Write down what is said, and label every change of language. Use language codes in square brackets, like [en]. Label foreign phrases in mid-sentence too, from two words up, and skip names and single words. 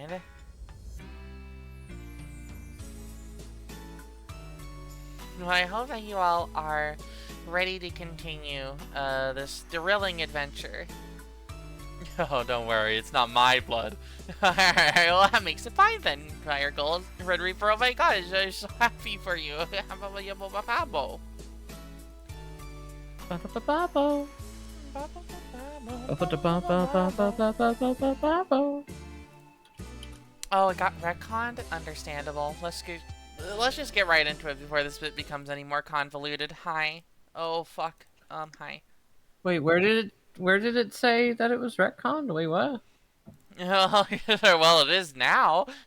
[en] Well, I hope that you all are ready to continue this thrilling adventure. Oh, don't worry, it's not my blood. Alright, well, that makes it fine then, Fire Gold. Red Reaper, oh my gosh, I'm so happy for you. Ba-ba-ba-bo. Ba-ba-ba-ba-ba-ba-ba-ba-ba-ba-bo. Oh, it got retconned? Understandable. Let's just get right into it before this bit becomes any more convoluted. Hi. Oh, fuck. Hi. Wait, where did it say that it was retconned? Wait, what? Well, it is now.